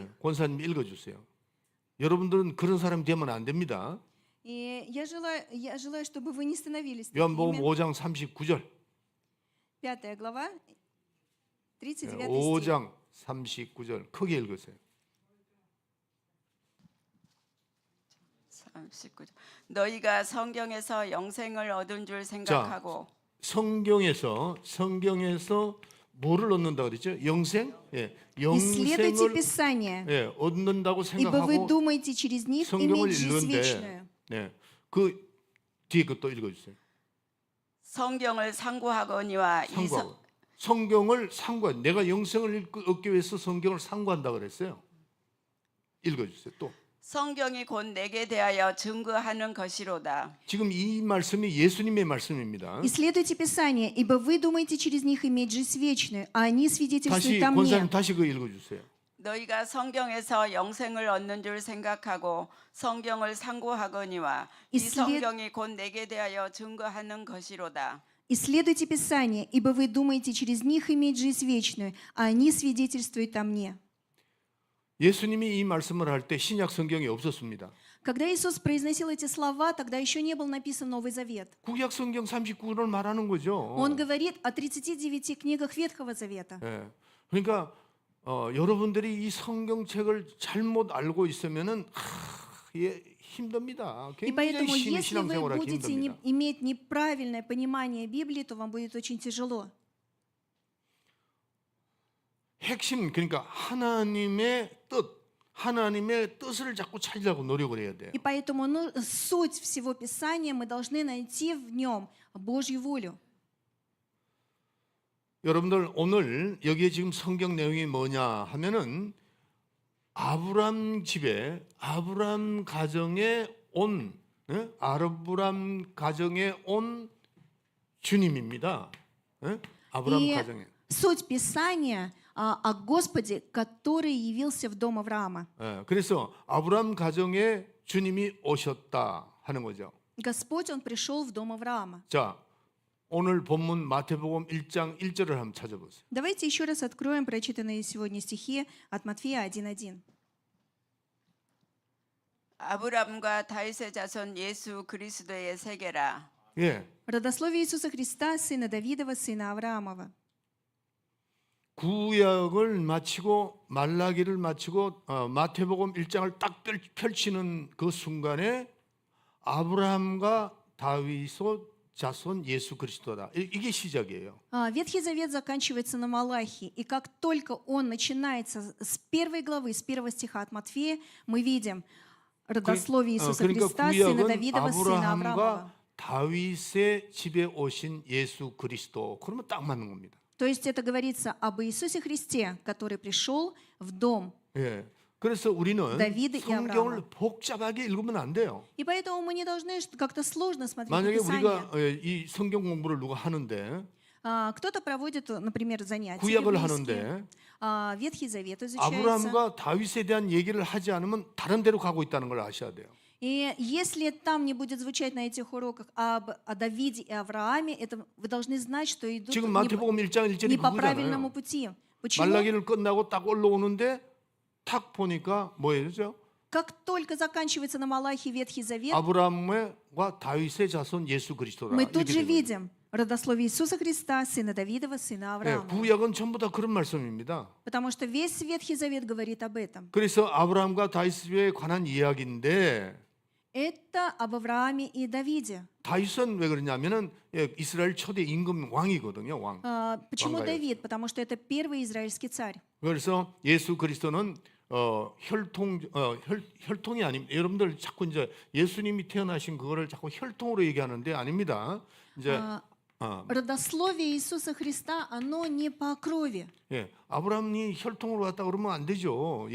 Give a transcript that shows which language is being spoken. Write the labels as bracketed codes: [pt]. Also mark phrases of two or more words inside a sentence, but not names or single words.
[ko] 권사님 읽어주세요. 여러분들은 그런 사람 되면 안 됩니다. [ru] И я желаю, чтобы вы не становились [ko] 요한복음 [ru] такими. [ko] 5장 39절. [ru] 5 глава, 39 стих. [ko] 5장 39절 크게 읽으세요. 39절. 너희가 성경에서 영생을 얻은 줄 생각하고 성경에서 뭐를 얻는다 그랬죠? 영생? 예. [ru] Исследуйте [ko] 영생을 [ru] Писание, [ko] 얻는다고 [ru] ибо вы [ko] 생각하고 [ru] думаете через них [ko] 성경을 [ru] иметь жизнь [ko] 읽는데 [ru] вечную. [ko] 네. 그 뒤에 것도 읽어 주세요. 성경을 상고하거니와 상고하고. 성경을 상고한 내가 영생을 얻기 위해서 성경을 상고한다 그랬어요. 읽어 주세요. 또. 성경이 곧 내게 대하여 증거하는 것이로다. 지금 이 말씀이 예수님의 말씀입니다. [ru] Исследуйте Писание, ибо вы думаете через них иметь жизнь вечную, а они свидетельствуют [ko] 다시 [ru] о [ko] 권사님 [ru] мне. [ko] 다시 그거 읽어 주세요. 너희가 성경에서 영생을 얻는 줄 생각하고 성경을 상고하거니와 이 성경이 곧 내게 대하여 증거하는 것이로다. [ru] Исследуйте Писание, ибо вы думаете через них иметь жизнь вечную, а они свидетельствуют о мне. [ko] 예수님이 이 말씀을 할 때 신약 성경이 없었습니다. [ru] Когда Иисус произносил эти слова, тогда еще не был написан Новый Завет. [ko] 구약 성경 39를 말하는 거죠. [ru] Он говорит о 39 книгах Ветхого Завета. [ko] 예. 그러니까 여러분들이 이 성경책을 잘못 알고 있으면은 힘듭니다. [ru] И [ko] 굉장히 [ru] поэтому, если вы [ko] 신앙생활하기 [ru] будете [ko] 힘듭니다. [ru] иметь неправильное понимание Библии, то вам будет очень тяжело. [ko] 핵심 그러니까 하나님의 뜻을 자꾸 찾으려고 노력을 해야 돼요. [ru] И поэтому суть всего Писания мы должны найти в нем Божью волю. [ko] 여러분들 오늘 여기에 지금 성경 내용이 뭐냐 하면은 아브람 집에 아브람 가정에 온 아브람 가정에 온 주님입니다. 아브람 [ru] И [ko] 가정에. [ru] суть Писания о Господе, который явился в дом Авраама. [ko] 그래서 아브람 가정에 주님이 오셨다 하는 거죠. [ru] Господь, Он пришел в дом Авраама. [ko] 자, 오늘 본문 마태복음 1장 1절을 한번 찾아보세요. [ru] Давайте еще раз откроем прочитанные сегодня стихи от Матфея 1:1. [ko] 아브람과 다윗의 자손 예수 그리스도의 세계라. 예. [ru] Родословие Иисуса Христа, сына Давидова, сына Авраамова. [ko] 구약을 마치고 말라기를 마치고 마태복음 1장을 딱 펼치는 그 순간에 아브라함과 다윗의 자손 예수 그리스도다. 이게 시작이에요. [ru] Ветхий Завет заканчивается на Малахии, и как только он начинается с первой главы, с первого стиха от Матфея, мы видим родословие Иисуса [ko] 그러니까 [ru] Христа, сына [ko] 구약은 [ru] Давидова, сына Авраамова. [ko] 아브라함과 다윗의 집에 오신 예수 그리스도. 그러면 딱 맞는 겁니다. [ru] То есть это говорится об Иисусе Христе, который пришел в дом. [ko] 예. 그래서 우리는 다윗이 성경을 아브라함. 복잡하게 읽으면 안 돼요. [ru] И поэтому мы не должны как-то сложно смотреть на [ko] 만약에 [ru] Писание. [ko] 우리가 이 성경 공부를 누가 하는데 [ru] Кто-то проводит, например, занятия [ko] 구약을 [ru] библейские, [ko] 하는데 [ru] Ветхий Завет изучается. [ko] 아브라함과 다윗에 대한 얘기를 하지 않으면 다른 데로 가고 있다는 걸 아셔야 돼요. [ru] И если там не будет звучать на этих уроках о Давиде и Аврааме, это вы должны знать, что идут [ko] 지금 마태복음 1장 1절이 [ru] не по правильному [ko] 그거잖아요. [ru] пути. Почему? [ko] 말라기를 끝나고 딱 올라오는데 탁 보니까 뭐예요? [ru] Как только заканчивается на Малахии Ветхий Завет, [ko] 아브라함과 다윗의 자손 예수 그리스도라. [ru] мы тут [ko] 이렇게 [ru] же [ko] 되는 거예요. [ru] видим родословие Иисуса Христа, сына Давидова, сына [ko] 예, [ru] Авраама. [ko] 구약은 전부 다 그런 말씀입니다. [ru] Потому что весь Ветхий Завет говорит об этом. [ko] 그래서 아브라함과 다윗에 관한 이야기인데 [ru] Это об Аврааме и Давиде. [ko] 다윗은 왜 그러냐면은 이스라엘 초대 임금 왕이거든요, 왕. [ru] Почему [ko] 왕가요. [ru] Давид? Потому что это первый израильский царь. [ko] 그래서 예수 그리스도는 혈통이 아닙니다. 여러분들 자꾸 이제 예수님이 태어나신 그거를 자꾸 혈통으로 얘기하는데 아닙니다. 이제 [ru] Родословие Иисуса Христа, оно не по крови. [ko] 예, 아브라함이 혈통으로 왔다 그러면 안 되죠.